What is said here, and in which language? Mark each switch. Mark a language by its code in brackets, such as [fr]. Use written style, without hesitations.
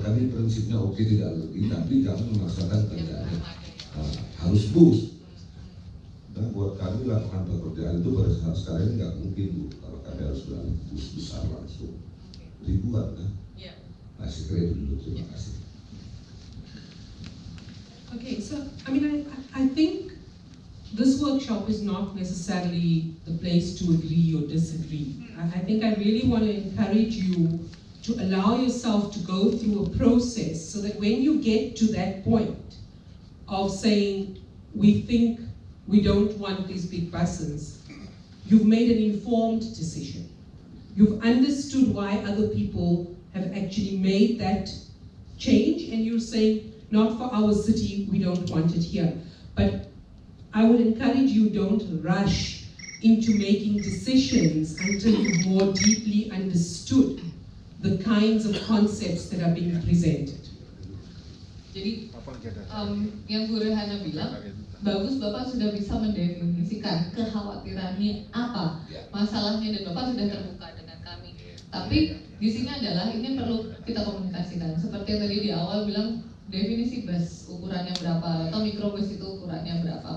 [id] Kami prinsipnya oke tidak lebih, tapi jangan memaksakan keadaannya. Nah, harus bus. Dan buat kami lapangan pekerjaan itu pada saat sekarang ini nggak mungkin Bu, kalau kami harus beralih bus besar langsung ribuan kan. Nah, saya kira itu dulu. Terima kasih. [en] Okay, so I think this workshop is not necessarily the place to agree or disagree. I think I really want to encourage you to allow yourself to go through a process so that when you get to that point of saying, we think we don't want these big buses, you've made an informed decision. You've understood why other people have actually made that change, and you're saying, not for our city, we don't want it here. But I would encourage you, don't rush into making decisions until you've more deeply understood the kinds of concepts that are being presented. [id] Jadi yang Bu Rehana bilang, bagus Bapak sudah bisa mendefinisikan kekhawatirannya apa, masalahnya, dan Bapak sudah terbuka dengan kami. Tapi di sini adalah ini perlu kita komunikasikan. Seperti yang tadi di awal bilang, definisi bus ukurannya berapa atau mikrobus itu ukurannya berapa.